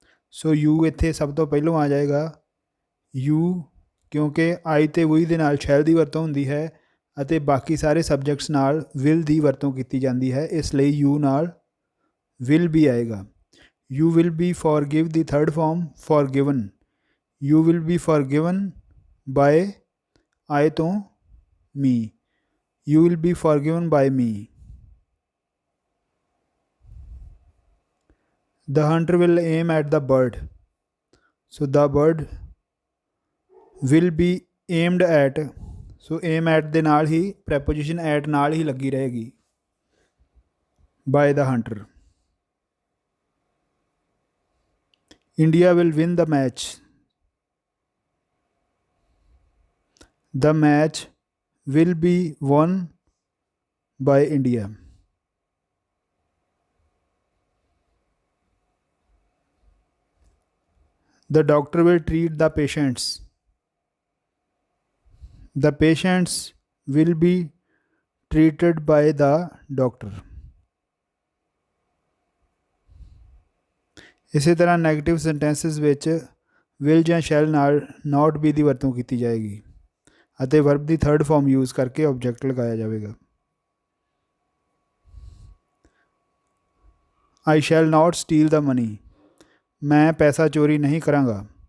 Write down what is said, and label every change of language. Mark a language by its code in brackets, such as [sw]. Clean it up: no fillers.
[pa] So you ਇੱਥੇ ਸਭ ਤੋਂ ਪਹਿਲਾਂ ਆ ਜਾਏਗਾ। ਯੂ ਕਿਉਂਕਿ ਆਈ ਅਤੇ ਵੀ ਦੇ ਨਾਲ ਸ਼ੈਲ ਦੀ ਵਰਤੋਂ ਹੁੰਦੀ ਹੈ ਅਤੇ ਬਾਕੀ ਸਾਰੇ ਸਬਜੈਕਟਸ ਨਾਲ ਵਿਲ ਦੀ ਵਰਤੋਂ ਕੀਤੀ ਜਾਂਦੀ ਹੈ, ਇਸ ਲਈ ਯੂ ਨਾਲ ਵਿਲ ਵੀ ਆਏਗਾ। [en] You will be forgive the third form forgiven, you will be forgiven by I ਤੋਂ me, you will be forgiven by me. The hunter will aim at the bird. So the bird will be aimed at. [pa] So aim at ਦੇ ਨਾਲ ਹੀ preposition at ਨਾਲ ਹੀ ਲੱਗੀ ਰਹੇਗੀ। [en] By the hunter. India will win the match. The match will be won by India. The doctor will treat the patients. The patients will be treated by the doctor. [pa] ਇਸੇ ਤਰ੍ਹਾਂ negative ਸੈਂਟੈਂਸਿਸ ਵਿੱਚ will ਜਾਂ shell ਨਾਲ not be ਦੀ ਵਰਤੋਂ ਕੀਤੀ ਜਾਏਗੀ ਅਤੇ verb ਦੀ third form use ਕਰਕੇ ਆਬਜੈਕਟ ਲਗਾਇਆ ਜਾਵੇਗਾ। [en] I shall not steal the money, [pa] ਮੈਂ ਪੈਸਾ ਚੋਰੀ ਨਹੀਂ ਕਰਾਂਗਾ।